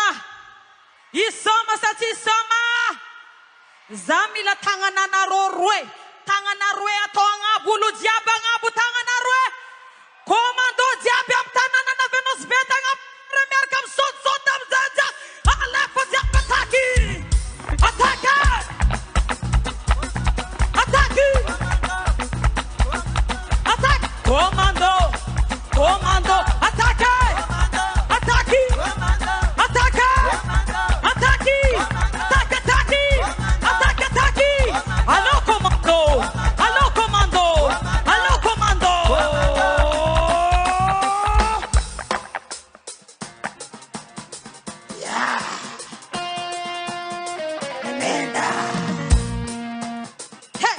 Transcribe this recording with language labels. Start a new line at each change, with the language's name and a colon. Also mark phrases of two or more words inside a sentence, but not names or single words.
Malagasy: Isoma sa tsy isoma. Za mila tagnana roe. Tagnana roe atao agnabo olo jiaby agnabo tagnana roe. Commando jiaby amin'ny tanana avy Nosy Be tagna miaraka amin'ny saotisaoty amin'ny janja. Alefa jiaby attaque. Attaque.
French: Attaque. Attaque. Commando. Commando. Attaque. Attaque. Attaque. Attaque. Attaque, attaque. Attaque, attaque. Allo commando. Allo commando. Allo commando. Yeah. Tremenda. Hey.